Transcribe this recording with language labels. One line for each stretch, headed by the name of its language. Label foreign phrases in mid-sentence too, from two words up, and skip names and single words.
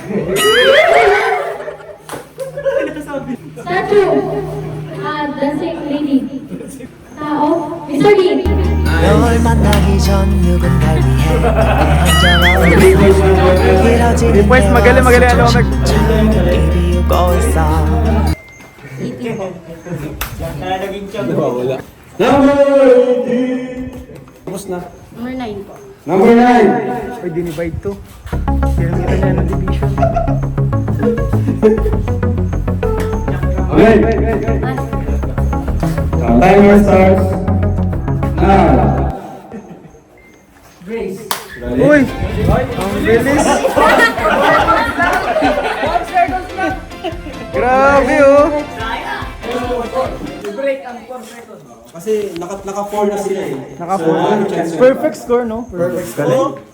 English: Statue. Dancing lady. Tao. Mr. D.
Korean: 널 만나기 전 누군가를 위해 혼자만
Filipino: Request, magaling ano mag...
Korean: 이루고 있어
Filipino: Naging siya. Wala.
English: Number 18.
Filipino: Tapos na.
English: Number 9 po. Number 9.
Filipino: Uy, dinivide to. Kaya niya ng division.
English: Okay. Timer starts now. Grace.
Filipino: Uy! Ang bilis! Grabe oh! Break ang 4 seconds. Kasi naka-4 na sila eh.
English: Naka-4. Perfect score, no? Perfect score.